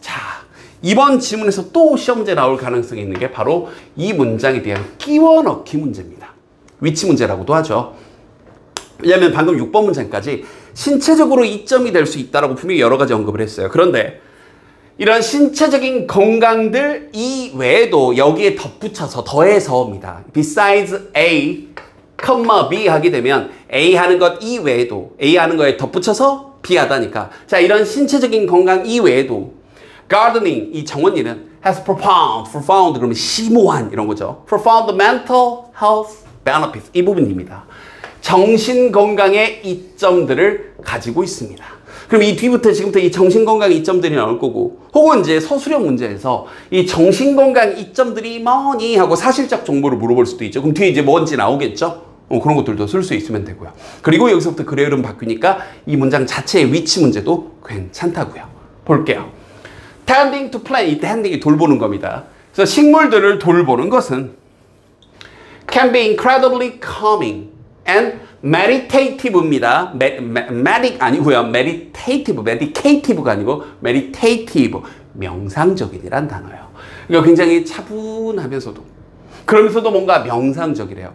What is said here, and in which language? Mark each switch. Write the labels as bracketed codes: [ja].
[ko] 자, 이번 지문에서 또 시험 문제 나올 가능성이 있는 게 바로 이 문장에 대한 끼워 넣기 문제입니다. 위치 문제라고도 하죠. 왜냐하면 방금 6번 문장까지 신체적으로 이점이 될 수 있다라고 분명히 여러 가지 언급을 했어요. 그런데 이런 신체적인 건강들 이외에도 여기에 덧붙여서 더해서입니다. [en] Besides A, B [ko] 하게 되면 A 하는 것 이외에도 A 하는 거에 덧붙여서 B 하다니까. 자, 이런 신체적인 건강 이외에도 gardening, 이 정원일은 [en] has profound [ko] 그러면 심오한 이런 거죠. [en] profound mental health benefits, [ko] 이 부분입니다. 정신 건강의 이점들을 가지고 있습니다. 그럼 이 뒤부터 지금부터 이 정신 건강 이점들이 나올 거고, 혹은 이제 서술형 문제에서 이 정신 건강 이점들이 뭐니 하고 사실적 정보를 물어볼 수도 있죠. 그럼 뒤에 이제 뭔지 나오겠죠. 그런 것들도 쓸 수 있으면 되고요. 그리고 여기서부터 글의 흐름 바뀌니까 이 문장 자체의 위치 문제도 괜찮다고요. 볼게요. [en] tending to plant, [ko] 이 tending이 돌보는 겁니다. 그래서 식물들을 돌보는 것은 [en] can be incredibly calming and meditative입니다. [ko] medic 아니고요. meditative가 아니고 meditative, 명상적인이란 단어예요. 그러니까 굉장히 차분하면서도 그러면서도 뭔가 명상적이래요.